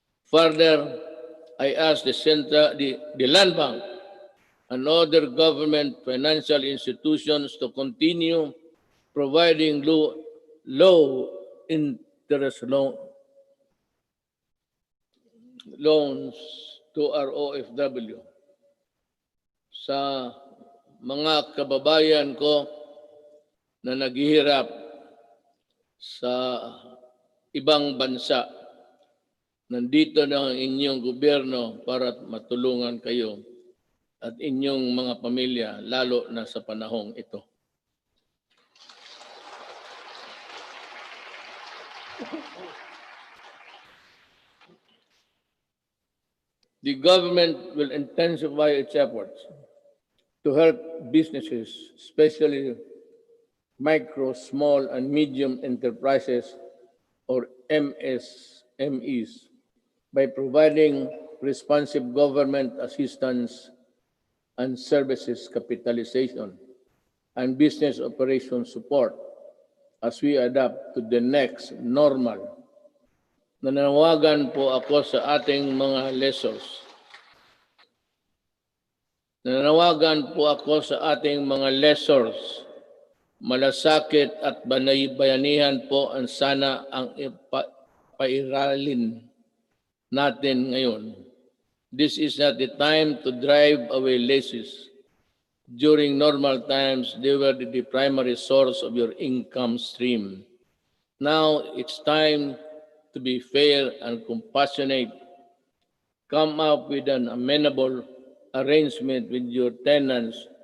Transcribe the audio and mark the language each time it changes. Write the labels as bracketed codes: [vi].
[en] Further, I ask the Land Bank and other government financial institutions to continue providing low interest loans to our OFW. [tl] Sa mga kababayan ko na naghihirap sa ibang bansa, nandito na ang inyong gobyerno para matulungan kayo at inyong mga pamilya, lalo na sa panahong ito. [en] The government will intensify its efforts to help businesses, especially micro, small, and medium enterprises, or MSMEs, by providing responsive government assistance and services capitalization and business operation support as we adapt to the next normal. [tl] Nanawagan po ako sa ating mga lessors. Nanawagan po ako sa ating mga lessors. Malasakit at bayanihan po ang sana ang pairalin natin ngayon. [en] This is not the time to drive away leases. During normal times, they were the primary source of your income stream. Now it's time to be fair and compassionate. Come up with an amenable arrangement with your tenants.